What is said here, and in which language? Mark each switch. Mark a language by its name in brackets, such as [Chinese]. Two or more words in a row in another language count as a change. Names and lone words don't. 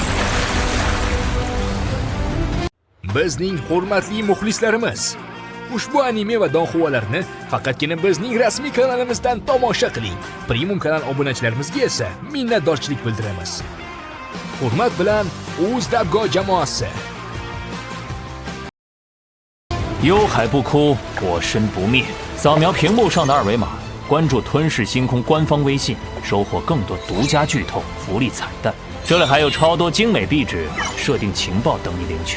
[Uzbek] Bizning hurmatli muxlislarimiz, ushbu anime va donxuvalarni faqatgina bizning rasmiy kanalimizdan tomosha qiling. Premium kanal obunachilarimizga esa minnatdorchilik bildiramiz. Hurmat bilan UzDubGo jamoasi. [Chinese] 忧海不哭，我身不灭。扫描屏幕上的二维码，关注吞噬星空官方微信，收获更多独家剧透、福利彩蛋。这里还有超多精美壁纸、设定情报等你领取。